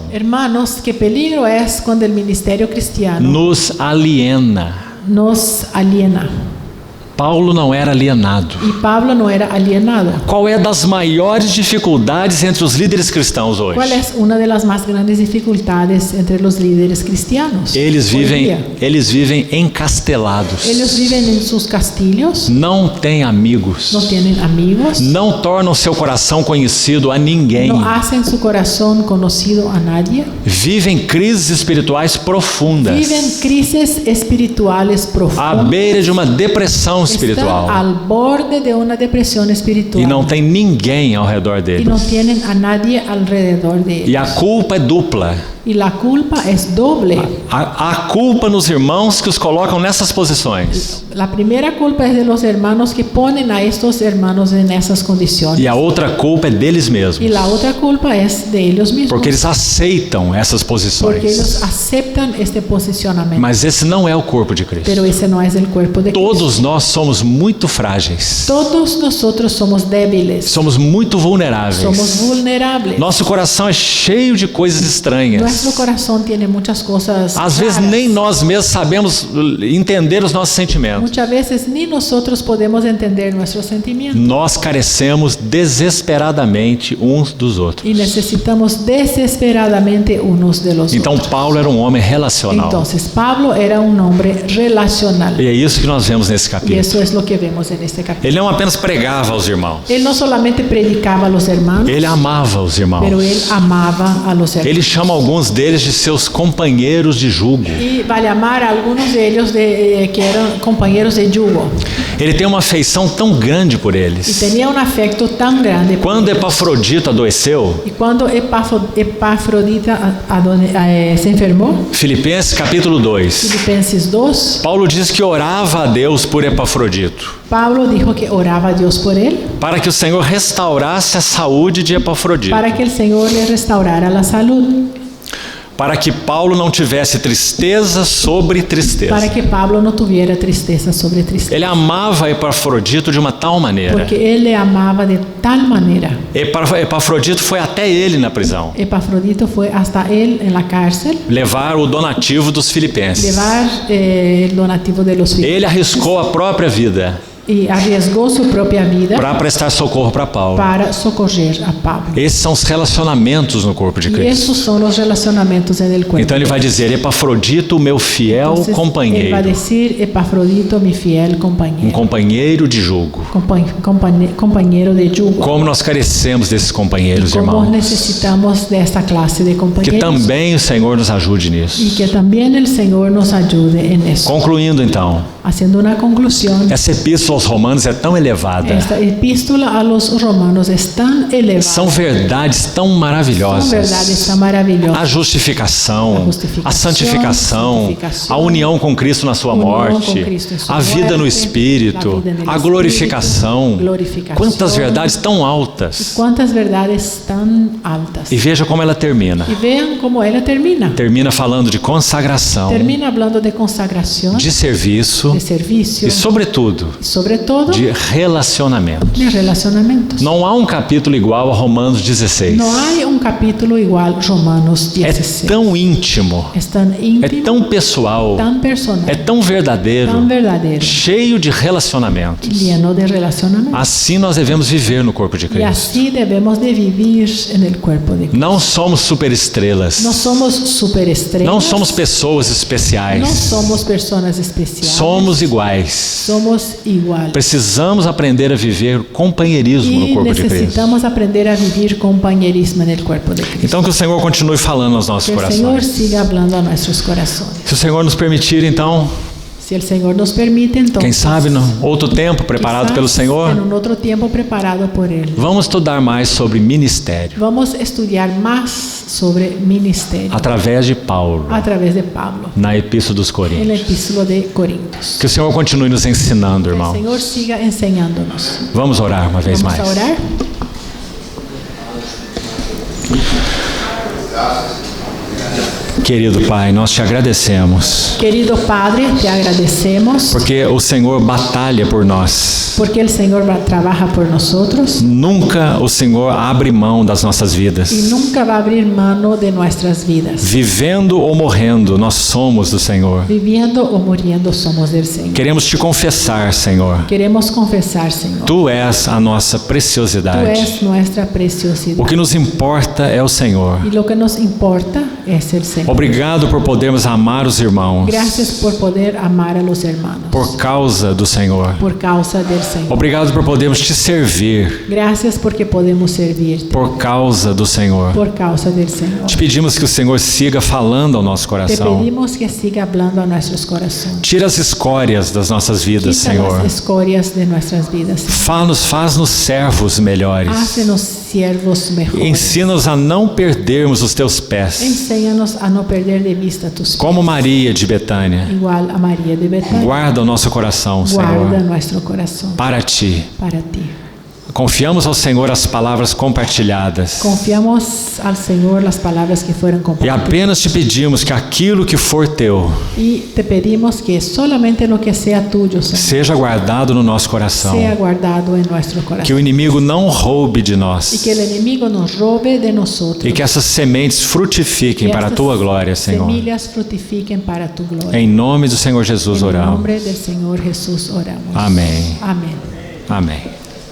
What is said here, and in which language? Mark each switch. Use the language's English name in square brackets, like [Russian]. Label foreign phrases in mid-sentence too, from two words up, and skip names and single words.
[Spanish] Hermanos, qué peligro es cuando el ministerio cristiano nos aliena. nos aliena. [Portuguese] Paulo não era alienado. [Spanish] Y Pablo no era alienado. [Portuguese] Qual é das maiores dificuldades entre os líderes cristãos hoje? [Spanish] ¿Cuál es una de las más grandes dificultades entre los líderes cristianos? [Portuguese] Eles [Spanish] hoy día? [Portuguese] vivem encastelados. [Spanish] Ellos viven en sus castillos, [Portuguese] Não têm amigos. [Spanish] no tienen amigos, [Portuguese] Não tornam seu coração conhecido a ninguém. [Spanish] no hacen su corazón conocido a nadie, [Portuguese] Vivem crises espirituais profundas. [Spanish] viven crisis espirituales [Portuguese] À [Spanish] profundas, [Portuguese] beira de uma depressão [Spanish] están [Portuguese] espiritual. [Spanish] al borde de una depresión espiritual [Portuguese] E não tem ninguém ao redor [Spanish] y [Portuguese] deles. [Spanish] no tienen a nadie alrededor de [Portuguese] E a [Spanish] ellos. [Portuguese] culpa é dupla. [Spanish] Y la culpa es doble. [Portuguese] Há culpa nos irmãos que os colocam nessas posições. [Spanish] La primera culpa es de los hermanos que ponen a estos hermanos en esas condiciones. [Portuguese] E a outra culpa é deles [Spanish] Y [Portuguese] mesmos. [Spanish] la otra culpa es de ellos mismos. [Portuguese] Porque eles aceitam essas [Spanish] Porque ellos [Portuguese] posições. [Spanish] aceptan este posicionamiento. [Portuguese] Mas esse não é o corpo de Cristo. [Spanish] Pero ese no es el cuerpo de Cristo. [Portuguese] Todos nós somos muito frágeis. [Spanish] Todos nosotros somos débiles. [Portuguese] Somos muito vulneráveis. [Spanish] Somos vulnerables. [Portuguese] Nosso coração é cheio de coisas estranhas. [Spanish] Nuestro corazón tiene muchas cosas [Portuguese] Às vezes [Spanish] raras. [Portuguese] nem nós mesmos sabemos entender os nossos sentimentos. [Spanish] Muchas veces ni nosotros podemos entender nuestros sentimientos. [Portuguese] Nós carecemos desesperadamente uns dos outros. [Spanish] Y necesitamos desesperadamente unos de los [Portuguese] Então [Spanish] otros. [Portuguese] Paulo era um homem relacional. [Spanish] Entonces Pablo era un hombre relacional. [Portuguese] E é isso que nós vemos nesse [Spanish] Y [Portuguese] capítulo. [Spanish] eso es lo que vemos en este capítulo. [Portuguese] Ele não apenas pregava aos irmãos. [Spanish] Él no solamente predicaba a los hermanos, [Portuguese] Ele amava os irmãos. [Spanish] pero él amaba a los hermanos. [Portuguese] Ele chama alguns deles de seus companheiros de jugo. [Spanish] Y va a llamar a algunos de ellos que eran compañeros de yugo. [Portuguese] Ele tem uma afeição tão grande por [Spanish] Y [Portuguese] eles. [Spanish] tenía un afecto tan grande. por [Portuguese] Quando [Spanish] ellos. [Portuguese] Epafrodito adoeceu, [Spanish] Y cuando Epafrodita se enfermó, [Portuguese] Filipenses capítulo 2, [Spanish] Filipenses 2, [Portuguese] Paulo diz que orava a Deus por Epafrodito, [Spanish] Pablo dijo que oraba a Dios por él [Portuguese] para que o Senhor restaurasse a saúde de Epafrodito, [Spanish] para que el Señor le restaurara la salud, [Portuguese] para que Paulo não tivesse tristeza sobre tristeza. [Spanish] para que Pablo no tuviera tristeza sobre tristeza. [Portuguese] Ele amava Epafrodito de uma tal maneira. [Spanish] Porque él le amaba de tal manera. [Portuguese] Epafrodito foi até ele na prisão, [Spanish] Epafrodito fue hasta él en la cárcel, [Portuguese] levar o donativo dos filipenses. [Spanish] llevar el donativo de los [Portuguese] Ele arriscou a própria vida [Spanish] y arriesgó su propia vida [Portuguese] para prestar socorro para Paulo. [Spanish] para socorrer a Pablo. [Portuguese] Esses são os relacionamentos no corpo de [Spanish] Y [Portuguese] Cristo. [Spanish] esos son los relacionamientos en el cuerpo. [Portuguese] Então ele vai dizer: Epafrodito, meu fiel [Spanish] Entonces, él va a [Portuguese] companheiro, [Spanish] decir Epafrodito, mi fiel compañero, [Portuguese] companheiro de jugo. [Spanish] compañero de yugo. [Portuguese] Como nós carecemos desses companheiros, [Spanish] Como [Portuguese] irmãos. [Spanish] necesitamos de esta clase de [Portuguese] Que [Spanish] compañeros [Portuguese] também o Senhor nos ajude [Spanish] y [Portuguese] nisso. [Spanish] que también el Señor nos ayude en eso. [Portuguese] Concluindo então, [Spanish] Haciendo una conclusión, [Portuguese] essa epístola aos Romanos é tão elevada. [Spanish] esta epístola a los romanos es tan elevada, [Portuguese] São verdades tão [Spanish] son [Portuguese] maravilhosas. [Spanish] verdades tan maravillosas. [Portuguese] A justificação, a santificação, a união com Cristo na sua União morte, com Cristo em sua a vida no morte, Espírito, a vida no a Espírito, glorificação. glorificação. Quantas verdades tão altas. [Spanish] Cuántas verdades tan altas. [Portuguese] E veja como ela termina. [Spanish] Y vean cómo ella termina. [Portuguese] Termina falando de consagração, [Spanish] Termina hablando de consagración, [Portuguese] de serviço [Spanish] de servicio [Portuguese] e, sobretudo, [Spanish] sobre sobre todo, [Portuguese] de relacionamento. [Spanish] de relacionamentos. [Portuguese] Não há um capítulo igual a Romanos 16. [Spanish] No hay un capítulo igual Romanos [Portuguese] É [Spanish] 16. [Portuguese] tão íntimo, [Spanish] Es tan [Portuguese] é [Spanish] íntimo, [Portuguese] tão pessoal, [Spanish] tan personal, [Portuguese] é tão verdadeiro, [Spanish] tan verdadero, [Portuguese] cheio de relacionamentos. [Spanish] lleno de relacionamientos. [Portuguese] Assim nós devemos viver no corpo de [Spanish] Y [Portuguese] Cristo. [Spanish] así debemos de vivir en el cuerpo de Cristo. [Portuguese] Não somos superestrelas. [Spanish] No somos superestrellas. [Portuguese] Não somos pessoas especiais. [Spanish] No somos personas especiales. [Portuguese] Somos iguais. [Spanish] Somos igual. [Portuguese] Precisamos aprender a viver companheirismo no [Spanish] Y [Portuguese] corpo de Cristo. [Spanish] necesitamos aprender a vivir compañerismo en el cuerpo de Cristo. [Portuguese] Então que o Senhor continue falando aos nossos [Spanish] Que el Señor [Portuguese] corações. [Spanish] siga hablando a nuestros corazones. [Portuguese] Se o Senhor nos permitir, então, [Spanish] Si el Señor nos permite, entonces, [Portuguese] quem sabe, no outro tempo preparado [Spanish] quizás [Portuguese] pelo Senhor, [Spanish] en un otro tiempo preparado por Él, [Portuguese] vamos estudar mais sobre ministério [Spanish] vamos a estudiar más sobre ministerio [Portuguese] através de Paulo, [Spanish] a través de Pablo, [Portuguese] na Epístola dos [Spanish] en el [Portuguese] Coríntios. [Spanish] epístolo de Corintios. [Portuguese] Que o Senhor continue nos ensinando, [Spanish] Que el [Portuguese] irmão. [Spanish] Señor siga enseñándonos. [Portuguese] Vamos orar uma vez [Spanish] Vamos [Portuguese] mais. [Spanish] a orar. [Portuguese] Querido Pai, nós te agradecemos, [Spanish] Querido Padre, te agradecemos [Portuguese] porque o Senhor batalha por nós. [Spanish] porque el Señor trabaja por nosotros [Portuguese] Nunca o Senhor abre mão das nossas vidas. [Spanish] y nunca va a abrir mano de nuestras vidas. [Portuguese] Vivendo ou morrendo, nós somos do Senhor. [Spanish] Viviendo o muriendo somos del Señor. [Portuguese] Queremos te confessar, Senhor. [Spanish] Queremos confesar, Señor. [Portuguese] Tu és a nossa [Spanish] Tú [Portuguese] preciosidade. [Spanish] es nuestra preciosidad. [Portuguese] O que nos importa é o Senhor. [Spanish] Y lo que nos importa es el Señor. [Portuguese] Obrigado por podermos amar os irmãos [Spanish] Gracias por poder amar a los hermanos. [Portuguese] por causa do Senhor. [Spanish] Por causa del Señor. [Portuguese] Obrigado por podermos te servir [Spanish] Gracias porque podemos servirte. [Portuguese] por causa do Senhor. [Spanish] Por causa del Señor. [Portuguese] Te pedimos que o Senhor siga falando ao nosso [Spanish] Te [Portuguese] coração. [Spanish] pedimos que siga hablando a nuestros corazones. [Portuguese] Tira as escórias das nossas vidas, [Spanish] Quita [Portuguese] Senhor. [Spanish] las escorias de nuestras vidas. [Portuguese] Faz-nos servos melhores. [Spanish] Hácenos siervos mejores. [Portuguese] Ensina-nos a não perdermos os teus pés. [Spanish] Enséñanos a no perder de vista tus pies. [Portuguese] Como Maria de Betânia. [Spanish] Igual a María de Betania. [Portuguese] Guarda o nosso coração, [Spanish] Guarda [Portuguese] Senhor, [Spanish] nuestro corazón [Portuguese] para ti. [Spanish] para ti. [Portuguese] Confiamos ao Senhor as palavras compartilhadas. [Spanish] Confiamos al Señor las palabras que fueron [Portuguese] E [Spanish] compartidas. [Portuguese] apenas te pedimos que aquilo que for teu [Spanish] Y te pedimos que solamente lo que sea tuyo, Señor, [Portuguese] seja guardado no nosso coração. [Spanish] sea guardado en nuestro [Portuguese] Que [Spanish] corazón. [Portuguese] o inimigo não roube de [Spanish] Y [Portuguese] nós. [Spanish] que el enemigo nos robe de nosotros. [Portuguese] E que essas sementes frutifiquem [Spanish] Que [Portuguese] para a [Spanish] estas [Portuguese] tua glória, Senhor. [Spanish] semillas frutifiquen para tu gloria. [Portuguese] Em nome do Senhor Jesus [Spanish] En el [Portuguese] oramos. [Spanish] nombre del Señor Jesús oramos. [Portuguese] Amém. [Spanish] Amén. [Portuguese] Amém.